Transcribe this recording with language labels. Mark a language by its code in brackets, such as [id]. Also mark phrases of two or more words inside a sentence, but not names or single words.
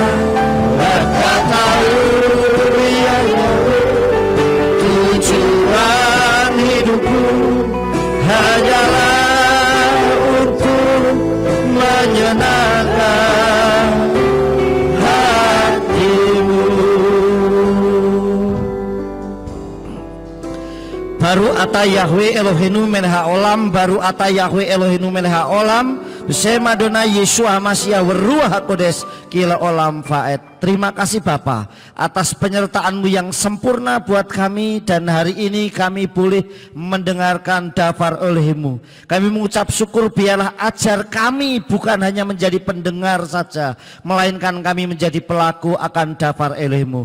[id] Engkau tahu ya tujuan hidupku hanyalah untuk menyenangkan hati-Mu. [he] ברוך אתה יהוה אלוהינו מלך העולם, ברוך אתה יהוה אלוהינו מלך העולם, בשם אדוני ישוע המשיח רוח הקודש כל עולם ועד. [id] Terima kasih Bapa atas penyertaan-Mu yang sempurna buat kami, dan hari ini kami boleh mendengarkan dafar oleh-Mu. Kami mengucap syukur, biarlah ajar kami bukan hanya menjadi pendengar saja, melainkan kami menjadi pelaku akan dafar oleh-Mu.